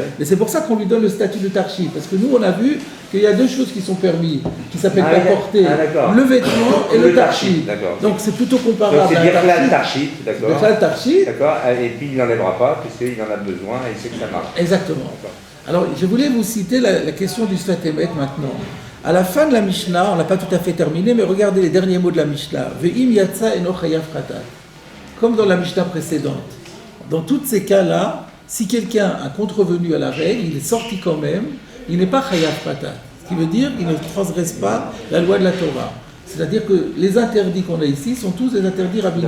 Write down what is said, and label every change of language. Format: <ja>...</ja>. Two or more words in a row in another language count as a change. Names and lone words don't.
<fr>Mais c'est pour ça qu'on lui donne le statut de tarchit. Parce que nous, on a vu qu'il y a deux choses qui sont permises, qui s'appellent porter le vêtement et le tarchit. Donc c'est plutôt comparable à un tarchit. D'accord. D'accord. Et puis il n'enlèvera pas, puisqu'il en a besoin et il sait que ça marche. Exactement. Alors je voulais vous citer la question du Sfat Emet maintenant. À la fin de la Mishnah, on ne l'a pas tout à fait terminé, mais regardez les derniers mots de la Mishnah.</fr> <he>ואם יצא אינו חייב חטאת.</he> <fr>Comme dans la Mishnah précédente. Dans tous ces cas-là, si quelqu'un a contrevenu à la règle, il est sorti quand même, il n'est pas</fr> <he>חייב חטאת.</he> <fr>Ce qui veut dire qu'il ne transgresse pas la loi de la Torah. C'est-à-dire que les interdits qu'on a ici sont tous des interdits rabbiniques.</fr>